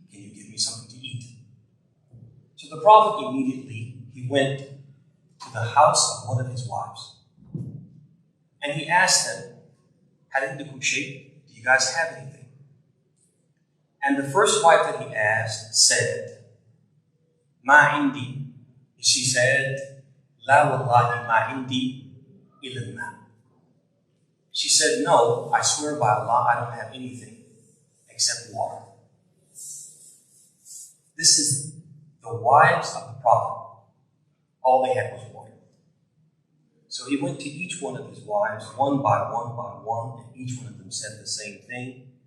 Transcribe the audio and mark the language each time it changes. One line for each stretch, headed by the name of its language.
English: Can you give me something to eat? So the Prophet immediately, he went to the house of one of his wives. And he asked them,
Arabic: هل عندكم شيء?
English: Do you guys have anything? And the first wife that he asked said,
Arabic: ما عندي.
English: She said,
Arabic: لا والله ما عندي إلا الماء.
English: She said, no, I swear by Allah, I don't have anything except water. This is the wives of the Prophet. All they had was water. So he went to each one of his wives, one by one, and each one of them said the same thing.